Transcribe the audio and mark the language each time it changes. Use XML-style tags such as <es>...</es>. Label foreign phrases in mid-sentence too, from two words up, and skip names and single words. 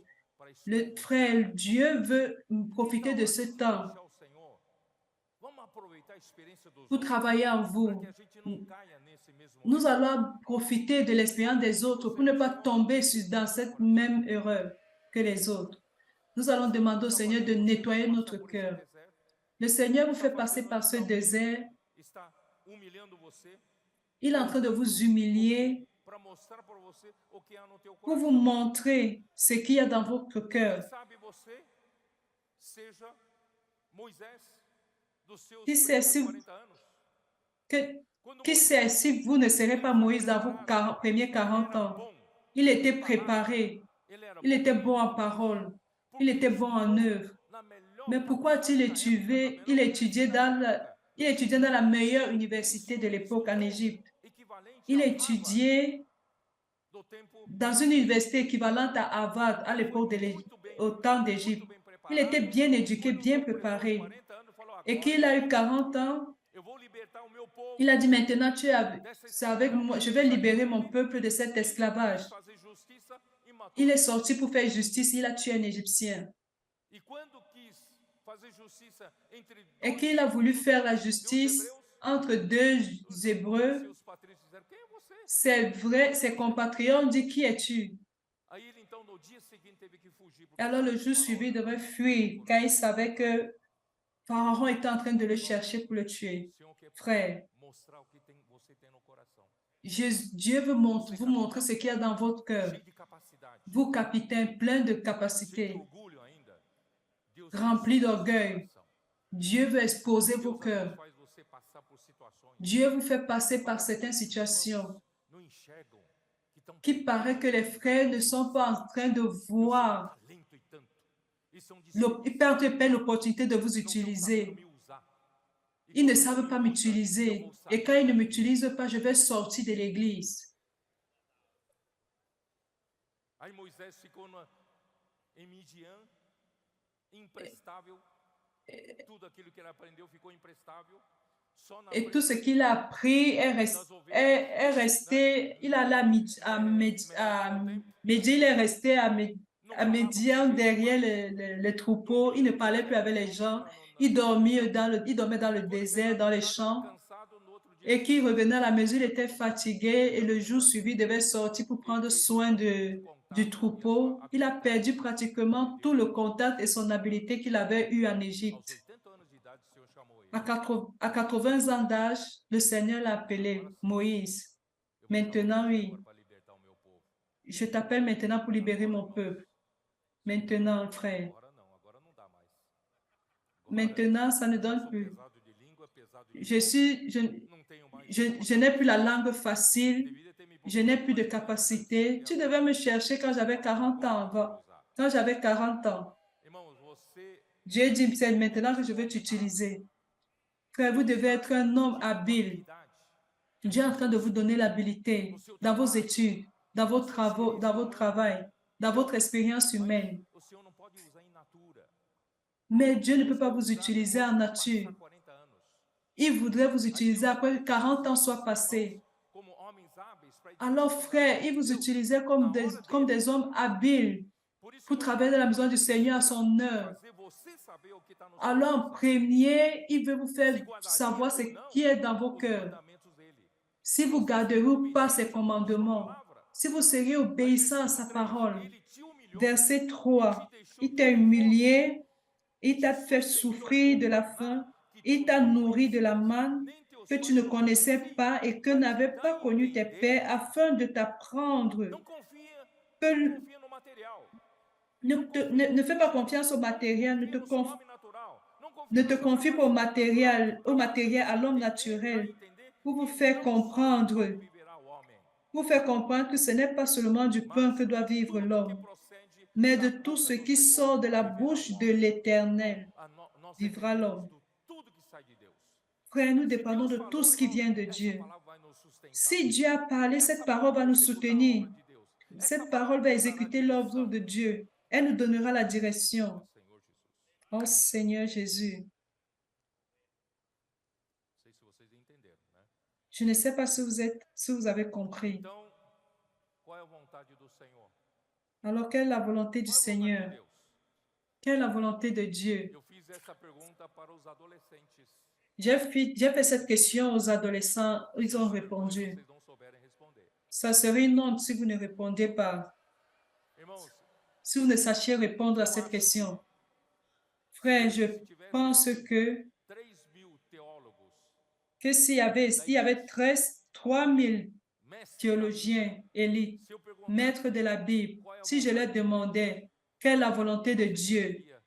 <fr>Le frère, Dieu veut profiter de ce temps pour travailler en vous. Nous allons profiter de l'expérience des autres pour ne pas tomber dans cette même erreur que les autres. Nous allons demander au</fr> <pt>está</pt> <fr>Seigneur de</fr> <pt>fazendo você</pt> <fr>nettoyer notre</fr> <pt>passar por esse</pt> <fr>cœur.</fr> <pt>deserto,</pt> <fr>Le Seigneur vous</fr> <pt>está</pt> <fr>fait passer</fr> <pt>fazendo</pt> <fr>par ce désert.</fr> <pt>está humilhando você,</pt> <fr>Il est en train de vous humilier</fr> <pt>para mostrar para você o que há no teu</pt> <fr>pour vous</fr> <pt>coração.</pt> <fr>montrer ce qu'il y a dans votre</fr> <pt>Quem</pt> <fr>cœur.</fr> <pt>sabe você seja Moisés dos seus</pt> <fr>Qui sait</fr> <pt>primeiros</pt> <fr>si,</fr> <pt>40 anos.</pt> <fr>que,</fr> <pt>Quando</pt> <fr>qui</fr> <pt>Moisés</pt> <fr>sait si vous ne serez pas</fr> <pt>estava</pt> <fr>Moïse dans vos</fr> <pt>preparado,</pt> <fr>premiers</fr> <pt>ele</pt> <fr>40</fr> <pt>era</pt> <fr>ans?</fr> <pt>bom</pt> <fr>Il était</fr> <pt>em palavra,</pt> <fr>préparé,</fr> <pt>ele era</pt> <fr>il</fr> <pt>bom</pt> <fr>était</fr> <pt>em</pt> <fr>bon en</fr> <pt>estudos,</pt> <fr>parole, il</fr> <pt>porque</pt> <fr>était</fr> <pt>ele</pt> <fr>bon en</fr> <pt>estudou</pt> <fr>œuvre.</fr> <pt>na melhor</pt> <fr>Mais pourquoi a-t-il</fr> <pt>faculdade da época, na</pt> <fr>étudié?</fr> <pt>melhor</pt> <fr>Il étudiait</fr> <pt>universidade da época.</pt> <fr>il étudiait dans la meilleure</fr> <pt>Isso,</pt> <fr>université de</fr> <pt>ele</pt> <fr>l'époque en</fr> <pt>estudou</pt> <fr>Égypte.</fr> <pt>equivalente</pt> <fr>Il</fr> <pt>a Harvard</pt> <fr>étudiait</fr> <pt>do tempo</pt> <fr>dans</fr> <pt>de</pt> <fr>une</fr> <pt>Moisés.</pt> <fr>université équivalente à Harvard à</fr> <pt>Ele foi</pt> <fr>l'époque</fr> <pt>muito bem</pt> <fr>au temps</fr> <pt>educado, muito</pt> <fr>d'Égypte.</fr> <pt>bem</pt> <fr>Il était</fr> <pt>preparado.</pt> <fr>bien éduqué,</fr> <pt>Quando</pt> <fr>bien</fr> <pt>completou os</pt> <fr>préparé.</fr> <pt>40 anos, falou:</pt> <fr>Et</fr> <pt>agora</pt> <fr>qu'il a eu 40 ans,</fr> <pt>eu vou libertar o meu</pt> <fr>il a</fr> <pt>povo</pt> <fr>dit maintenant,</fr> <pt>dessa</pt> <fr>c'est avec</fr> <pt>escravidão</pt> <fr>moi,</fr> <pt>que</pt> <fr>je</fr> <pt>eles</pt> <fr>vais libérer</fr> <pt>saíram</pt> <fr>mon</fr> <pt>do</pt> <fr>peuple de</fr> <pt>Egito.</pt> <fr>cet</fr> <pt>Ele</pt> <fr>esclavage.</fr> <pt>quis fazer justiça e matou</pt> <fr>Il</fr> <pt>o</pt> <fr>est sorti</fr> <pt>egípcio.</pt> <fr>pour faire justice, il a tué un Égyptien.</fr> <pt>E quando quis fazer justiça entre</pt> <fr>Et</fr> <pt>dois</pt> <fr>qu'il a voulu faire la</fr> <pt>judeus,</pt> <fr>justice</fr> <pt>hebreus,</pt> <fr>entre deux Hébreux,</fr> <pt>seus patrícios disseram: quem é você?</pt> <fr>c'est vrai, ses compatriotes ont dit, qui es-tu?</fr> <pt>Aí ele então no dia seguinte teve que fugir,</pt> <fr>Et</fr> <pt>porque</pt> <fr>alors le</fr> <pt>sabia que</pt> <fr>jour</fr> <pt>o faraó</pt> <fr>suivant, il</fr> <pt>já</pt> <fr>devait</fr> <pt>estava</pt> <fr>fuir, car il savait que Pharaon était en train de le</fr> <pt>Irmãos,</pt> <fr>chercher pour le tuer.</fr> <pt>o Senhor quer</pt> <fr>Frère,</fr> <pt>mostrar o que você tem no coração.</pt> <fr>Dieu veut</fr> <pt>Você,</pt> <fr>vous</fr> <pt>capitão,</pt> <fr>montrer ce qu'il y a dans votre cœur.</fr> <pt>cheio de capacidade,</pt> <fr>Vous, capitaine, plein de</fr> <pt>cheio de</pt> <fr>capacités,</fr> <pt>orgulho ainda, Deus quer</pt> <fr>rempli</fr> <pt>expor seu</pt> <fr>d'orgueil.</fr> <pt>coração.</pt> <fr>Dieu veut exposer vos</fr> <pt>Deus às vezes</pt> <fr>cœurs.</fr> <pt>faz você passar por situações</pt> <fr>Dieu vous fait passer</fr> <pt>que</pt> <fr>par</fr> <pt>parece que</pt> <fr>certaines</fr> <pt>os</pt> <fr>situations</fr> <pt>irmãos não enxergam que estão</pt> <fr>qui</fr> <pt>precisando</pt> <fr>paraît que les</fr> <pt>de</pt> <fr>frères ne</fr> <pt>você.</pt> <fr>sont pas en train de</fr> <pt>Deus tem</pt> <fr>voir.</fr> <pt>talento e tanto, e são</pt> <fr>Ils</fr> <pt>dispostos,</pt> <fr>perdent l'opportunité de vous</fr> <pt>não estão sabendo</pt> <fr>utiliser.</fr> <pt>me usar. E</pt> <fr>Ils ne</fr> <pt>quando não</pt> <fr>savent</fr> <pt>me</pt> <fr>pas</fr> <pt>usa, eu</pt> <fr>m'utiliser.</fr> <pt>vou</pt> <fr>Et</fr> <pt>sair</pt> <fr>quand ils ne</fr> <pt>da igreja.</pt> <fr>m'utilisent pas, je vais sortir de l'église.</fr> <pt>Aí Moisés ficou em Midian, imprestável. Tudo aquilo que ele aprendeu ficou imprestável. Só na</pt> <fr>Et tout ce</fr> <pt>frente</pt> <fr>qu'il a appris</fr> <pt>das ovelhas,</pt> <fr>est resté, il allait à Médian, il est resté</fr> <pt>não</pt> <fr>à</fr> <pt>falava com</pt> <fr>Médian</fr> <pt>ninguém,</pt> <fr>derrière les troupeaux. Il ne</fr> <pt>dormia no</pt> <fr>parlait plus</fr> <pt>deserto,</pt> <fr>avec les</fr> <pt>dormia</pt> <fr>gens. Il dormait il dormait dans le</fr> <pt>Quando</pt> <fr>désert,</fr> <pt>chegava</pt> <fr>dans</fr> <pt>em</pt> <fr>les</fr> <pt>casa</pt> <fr>champs.</fr> <pt>cansado, no outro dia</pt> <fr>Et qu'il</fr> <pt>cedo,</pt> <fr>revenait à la maison, il était fatigué. Et le jour suivi, il devait sortir pour</fr> <pt>ele</pt> <fr>prendre</fr> <pt>perdeu</pt> <fr>soin</fr> <pt>praticamente o</pt> <fr>du</fr> <pt>contato e a sua</pt> <fr>troupeau. Il a perdu</fr> <pt>habilidade que</pt> <fr>pratiquement tout</fr> <pt>ele</pt> <fr>le</fr> <pt>perdeu.</pt> <fr>contact et son habileté qu'il avait eu en</fr> <pt>Aos</pt> <fr>Égypte.</fr> <pt>80 anos de idade, o Senhor chamou ele.</pt> <fr>À 80 ans d'âge, le Seigneur l'a</fr> <pt>Agora</pt> <fr>appelé</fr> <pt>sim,</pt> <fr>Moïse.</fr> <pt>eu vou chamar</pt> <fr>Maintenant,</fr> <pt>você</pt> <fr>oui,</fr> <pt>agora para libertar o meu povo.</pt> <fr>je t'appelle maintenant pour libérer</fr> <pt>Agora,</pt> <fr>mon</fr> <pt>irmãos.</pt> <fr>peuple. Maintenant, frère.</fr> <pt>Agora não dá mais. Agora,</pt> <fr>Maintenant, ça ne</fr> <pt>eu</pt> <fr>donne</fr> <pt>sou</pt> <fr>plus.</fr> <pt>pesado de língua, pesado de boca, não tenho mais</pt> <fr>Je n'ai plus la langue facile.</fr> <pt>Deveria ter me</pt> <fr>Je n'ai</fr> <pt>procurado</pt> <fr>plus de</fr> <pt>mais cedo, mas</pt> <fr>capacité. Tu</fr> <pt>agora</pt> <fr>devais me chercher quand j'avais 40 ans. Quand j'avais 40 ans.</fr> <pt>Irmãos, você</pt> <fr>Dieu dit, c'est maintenant que je vais t'utiliser. Frère, vous devez être un homme habile. Dieu est en train de vous donner l'habilité dans vos études, dans vos travaux, dans votre travail, dans votre expérience humaine.</fr> <pt>o Senhor não pode usar</pt> <la>in natura.</la> <fr>Mais Dieu ne peut pas vous utiliser en nature.</fr> <pt>Passar 40 anos.</pt> <fr>Il voudrait vous utiliser après que 40 ans soient passés.</fr> <pt>Como homens hábeis para</pt> <fr>Alors, frère, il vous utilisait comme des hommes habiles</fr> <pt>Por isso</pt> <fr>pour</fr> <pt>que</pt> <fr>travailler dans la maison du Seigneur à son heure.</fr> <pt>fazer você saber o que está no seu</pt> <fr>Alors, en</fr> <pt>coração.</pt> <fr>premier, il veut vous faire</fr> <pt>Se guardaria</pt> <fr>savoir ce</fr> <pt>ou não</pt> <fr>qui est dans vos</fr> <pt>os</pt> <fr>cœurs.</fr> <pt>mandamentos dele.</pt> <fr>Si vous garderez ou pas ses commandements, si vous seriez obéissant à sa parole.</fr> <pt>Ele te humilhou,</pt> <fr>Verset 3,</fr> <pt>te deixou</pt> <fr>il t'a</fr> <pt>ter fome,</pt> <fr>humilié, il t'a fait</fr> <pt>sustentou</pt> <fr>souffrir de</fr> <pt>com</pt> <fr>la</fr> <pt>maná</pt> <fr>faim,</fr> <pt>que tu</pt> <fr>il t'a</fr> <pt>não</pt> <fr>nourri de la</fr> <pt>conhecias,</pt> <fr>manne</fr> <pt>nem teus</pt> <fr>que tu</fr> <pt>pais</pt> <fr>ne</fr> <pt>te</pt> <fr>connaissais</fr> <pt>conheciam,</pt> <fr>pas et que</fr> <pt>para te</pt> <fr>n'avaient</fr> <pt>dar</pt> <fr>pas</fr> <pt>a</pt> <fr>connu tes</fr> <pt>entender.</pt> <fr>pères afin de t'apprendre.</fr> <pt>Não confia</pt> <fr>Que</fr> <pt>no material.</pt> <fr>ne fais pas confiance au matériel,</fr> <pt>Confia no seu homem natural. Não confia</pt> <fr>ne</fr> <pt>na</pt> <fr>te</fr> <pt>sua</pt> <fr>confie pas au</fr> <pt>capacidade</pt> <fr>matériel,</fr> <pt>natural.</pt> <fr>à l'homme</fr> <pt>Dar</pt> <fr>naturel,</fr> <pt>entender</pt> <fr>pour vous</fr> <pt>que</pt> <fr>faire</fr> <pt>não só de</pt> <fr>comprendre,</fr> <pt>pão viverá o homem,</pt> <fr>pour faire comprendre que ce n'est pas seulement du pain que doit vivre</fr> <pt>tudo que</pt> <fr>l'homme,</fr> <pt>procede</pt> <fr>mais</fr> <pt>da</pt> <fr>de tout</fr> <pt>boca</pt> <fr>ce</fr> <pt>do</pt> <fr>qui</fr> <pt>Senhor</pt> <fr>sort de la</fr> <pt>viverá o</pt> <fr>bouche de</fr> <pt>homem.</pt> <fr>l'Éternel,</fr> <pt>Nós</pt> <fr>vivra</fr> <pt>dependemos</pt> <fr>l'homme.</fr> <pt>de tudo que sai de Deus.</pt> <fr>Frère, nous</fr> <pt>Se</pt> <fr>dépendons</fr> <pt>Deus</pt> <fr>de tout</fr> <pt>falou,</pt> <fr>ce qui</fr> <pt>irmãos,</pt> <fr>vient de</fr> <pt>essa</pt> <fr>Dieu.</fr> <pt>palavra vai nos sustentar.</pt> <fr>Si Dieu a parlé,</fr> <pt>Essa</pt> <fr>cette parole va</fr> <pt>palavra</pt> <fr>nous</fr> <pt>vai executar a</pt> <fr>soutenir.</fr> <pt>obra de Deus. Essa</pt> <fr>Cette</fr> <pt>palavra</pt> <fr>parole va</fr> <pt>nos dará</pt> <fr>exécuter</fr> <pt>direção.</pt> <fr>l'ordre de Dieu. Elle nous donnera la direction.</fr> <pt>Senhor Jesus.</pt> <fr>Oh Seigneur Jésus,</fr> <pt>Não sei se vocês entenderam, né?</pt> <fr>je ne sais pas si vous avez compris.</fr> <pt>Então, qual é a vontade do Senhor?</pt> <fr>Alors, quelle est la volonté du</fr> <pt>Qual é a vontade de</pt> <fr>Seigneur?</fr> <pt>Deus?</pt> <fr>Quelle est la volonté de Dieu?</fr> <pt>Eu fiz essa pergunta para os adolescentes.</pt> <fr>J'ai fait cette question aux adolescents, ils ont répondu.</fr> <pt>Vocês não souberem responder.</pt> <fr>Ça serait une honte si vous ne répondez pas.</fr> <pt>Irmãos,</pt> <fr>si vous ne sachiez répondre à cette question. Frère, je pense que s'il y avait 3 000 théologiens élites, maîtres de la Bible, si je leur demandais quelle est la volonté de Dieu,</fr>